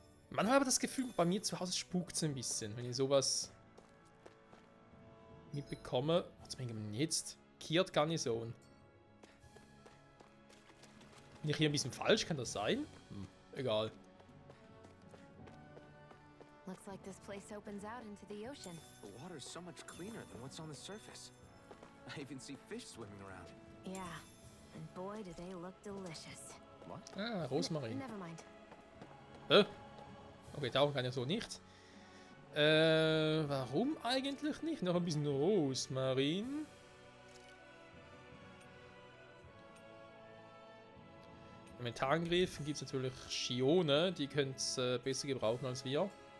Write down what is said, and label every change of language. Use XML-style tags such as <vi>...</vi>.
<de>Manchmal habe ich das Gefühl, bei mir zu Hause spukt es ein bisschen, wenn ich sowas mitbekomme. Was bin ich jetzt? Kiert Garnison. Bin ich hier ein bisschen falsch? Kann das sein? Egal.</de> <en>Looks like this place opens out into the ocean. The water's so much cleaner than what's on the surface. I even see fish swimming around. Yeah, and boy, do they look delicious. What?</en> <de>Ah, Rosmarin.</de> <en>Never mind.</en> <de>Okay, darum kann ich so nicht. Warum eigentlich nicht? Noch ein bisschen Rosmarin. Im Mentalangriff gibt es natürlich Shione, die können es besser gebrauchen als wir.</de>